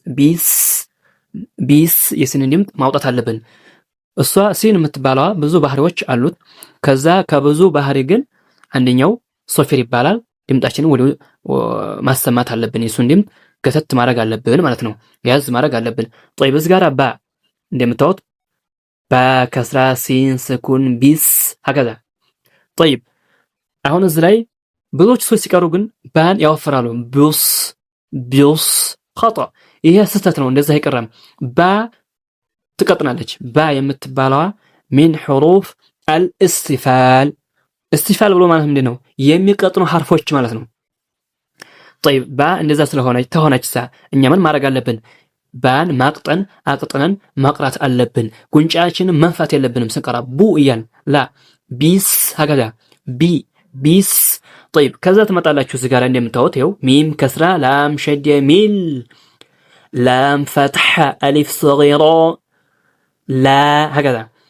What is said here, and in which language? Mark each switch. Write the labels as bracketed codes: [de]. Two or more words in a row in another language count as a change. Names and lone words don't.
[am] ቢስ የሲንን ድምፅ ማውጣት አለብን። እሷ ሲን የምትባለዋ ብዙ ባህሪዎች አሉት። ከዛ ከብዙ ባህሪ ግን አንደኛው ሶፊር ይባላል። ድምጣችንን ወደ ማሰማት አለብን። የሱን ድምፅ ገተት ማድረግ አለብን ማለት ነው። ያዝ ማድረግ አለብን። طيب እዚህ ጋር ባ እንደምታዩት በከስራ ሲን ስኩን ቢስ هكذا طيب አሁን እዚህ ላይ ብዙዎች ሰዎች ሲቀሩ ግን ባን ያወፍራሉ። ቢስ خطأ። ይሄ ስህተት ነው። እንደዛ አይቀርም። ባ ትቀጥናለች። ባ የምትባለዋ [ar] من حروف الاستفال [am] استفال ብሎ ማለት ምንድነው? የሚቀጥኑ ሐርፎች ማለት ነው። طيب ባ እንደዛ ተሆነችሳ እኛ ምን ማድረግ አለብን? ባን ማቅጠን አቅጥነን ማቅራት አለብን። ጉንጫችንን መንፋት የለብንም ስንቀራ ቡ እያል ላ ቢስ هكذا ቢስ طيب ከዛ ተመጣላችሁ እዚህ ጋር እንደምታዩት ይኸው ሚም ከስራ ላም ሸድ ሚል ላም ፈትሐ አሊፍ ሰጊራ ላ هكذا